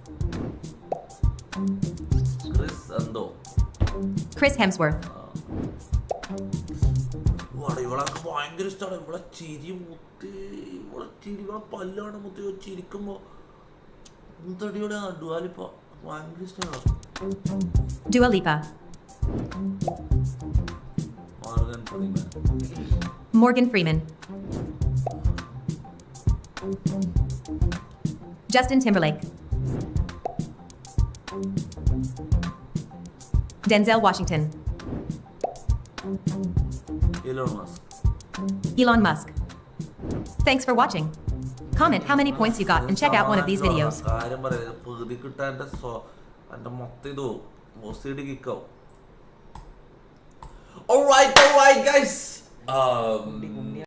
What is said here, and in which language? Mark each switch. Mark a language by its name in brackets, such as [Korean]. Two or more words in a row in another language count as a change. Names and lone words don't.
[Malayalam] Chris Hemsworth. ഇവളൊക്കെ ഭയങ്കര ഇഷ്ടമാണ്. ഇവളെ ചിരി മുത്ത്, ഇവളെ പല്ലാണ് മുത്ത് ചിരിക്കുമ്പോ മുത്തടിയോടെ ഡുവാലിപ്പ ഭയങ്കര ഇഷ്ടമാണ്. Dua Lipa. Morgan Freeman. Justin Timberlake. Denzel Washington. Elon Musk. [English] Thanks for watching. Comment how many points you got and check out one of these videos. Alright guys.